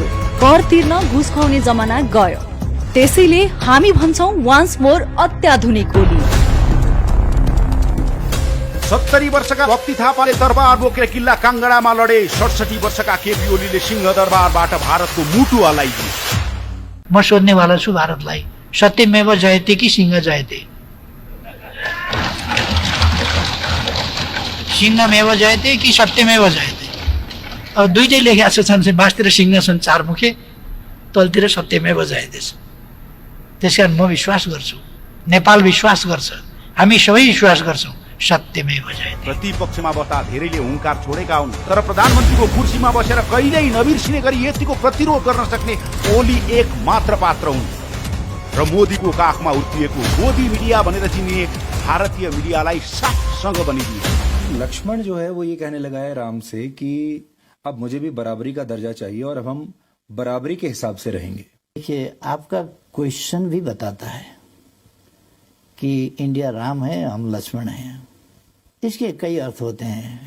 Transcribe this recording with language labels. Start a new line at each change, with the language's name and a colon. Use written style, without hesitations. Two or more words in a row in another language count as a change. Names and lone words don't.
Nepali: कर तिर्न घुस खुवाउने जमाना गयो। त्यसैले हामी भन्छौं
English: once more
Nepali: अत्याधुनिक ओली। 70 वर्षका भक्ति थापाले दरबार बोकेर किल्ला काङ्गडामा लडे। 67 वर्षका केपी ओलीले सिंहदरबारबाट भारतको मुटु हल्लाइदिए। म सोध्नेवाला छु भारतलाई,
Sanskrit: सत्यमेव जयते कि सिंह जयते? सिंहमेव जयते कि सत्यमेव जयते?
Nepali: अब दुईटै लेखेका छन्, बाँसतिर सिंह छन् 4 मुखे, तलतिर
Sanskrit: सत्यमेव जयते
Nepali: छ। त्यसकारण म विश्वास गर्छु, नेपाल विश्वास गर्छ, हामी सबै विश्वास गर्छौँ
Sanskrit: सत्यमेव जयते।
Nepali: प्रतिपक्षमा बस्दा धेरैले हुङ्कार छोडेका हुन्, तर प्रधानमन्त्रीको कुर्सीमा बसेर कहिल्यै नबिर्सिने गरी यतिको प्रतिरोध गर्न सक्ने ओली एक मात्र पात्र हुन्। र मोदीको काखमा उर्तिएको मोदी मिडिया भनेर चिनिने भारतीय मिडियालाई साफसँग बनिदिए।
Hindi: लक्ष्मण जो है वो ये कहने लगा है राम से कि अब मुझे भी बराबरी का दर्जा चाहिए और अब हम बराबरी के हिसाब से रहेंगे। देखिए, आपका क्वेश्चन भी बताता है कि इंडिया राम है, हम लक्ष्मण हैं। इसके कई अर्थ होते हैं।